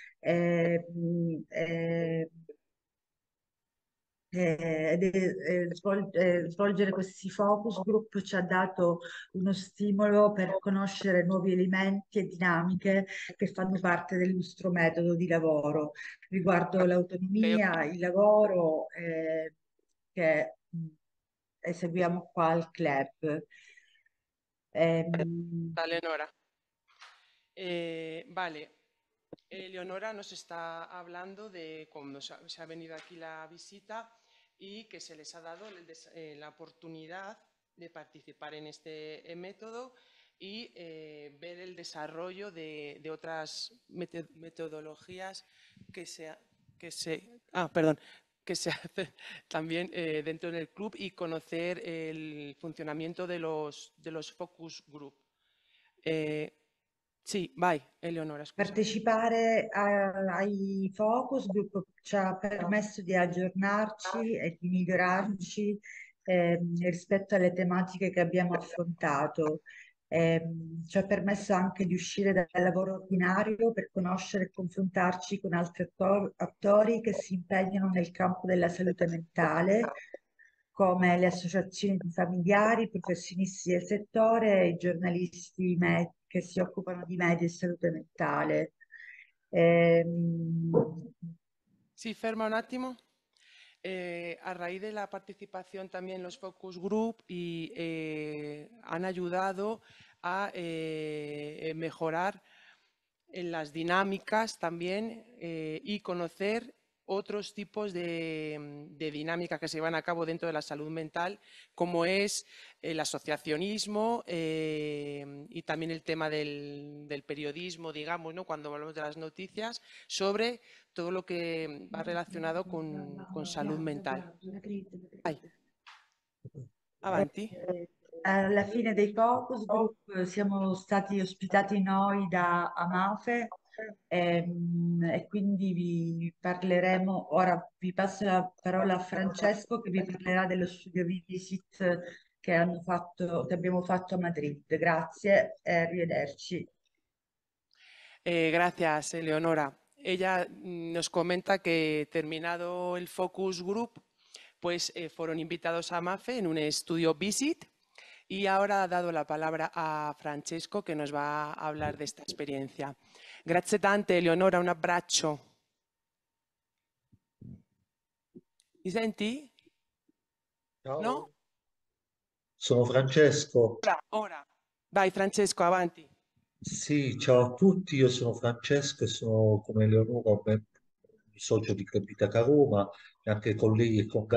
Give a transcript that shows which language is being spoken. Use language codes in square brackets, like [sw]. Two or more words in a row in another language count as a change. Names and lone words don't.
[it] Svolgere questi focus group ci ha dato uno stimolo per conoscere nuovi elementi e dinamiche che fanno parte del nostro metodo di lavoro riguardo l'autonomia, il lavoro che eseguiamo qua al club. [es] Eleonora. Vale. Eleonora nos está hablando de cómo se ha venido aquí la visita y que se les ha dado la oportunidad de participar en este método y ver el desarrollo de otras metodologías que se hace también dentro del club y conocer el funcionamiento de los [en] focus group. [it] Sì, vai, Eleonora, scusa. Partecipare ai [en] focus group [it] ci ha permesso di aggiornarci e di migliorarci rispetto alle tematiche che abbiamo affrontato. Ci ha permesso anche di uscire dal lavoro ordinario per conoscere e confrontarci con altri attori che si impegnano nel campo della salute mentale, come le associazioni di familiari, i professionisti del settore e i giornalisti che si occupano di media e salute mentale. Sí, ferma un attimo. [es] A raíz de la participación también en los [en] focus group [es] y han ayudado a mejorar en las dinámicas también y conocer otros tipos de dinámica que se llevan a cabo dentro de la salud mental, como es el asociacionismo y también el tema del periodismo, digamos, ¿no? Cuando hablamos de las noticias, sobre todo lo que va relacionado con salud mental. [it] Vai. Avanti. Alla fine dei [en] focus group [it] siamo stati ospitati noi da Amafe e quindi vi parleremo, ora vi passo la parola a Francesco che vi parlerà dello [en] studio visit [it] che abbiamo fatto a Madrid. Grazie e arrivederci. [es] Gracias, Eleonora. Ella nos comenta que terminado el [en] focus group, [es] pues fueron invitados a MAFE en un estudio visit y ahora ha dado la palabra a Francesco que nos va a hablar de esta experiencia. [it] Grazie tante, Eleonora, un abbraccio. Mi senti? Ciao. No? Sono Francesco. Ora. Vai Francesco, avanti. Sì, ciao a tutti, io sono Francesco e sono come Eleonora un socio di Club Itaca Roma e anche con lei e con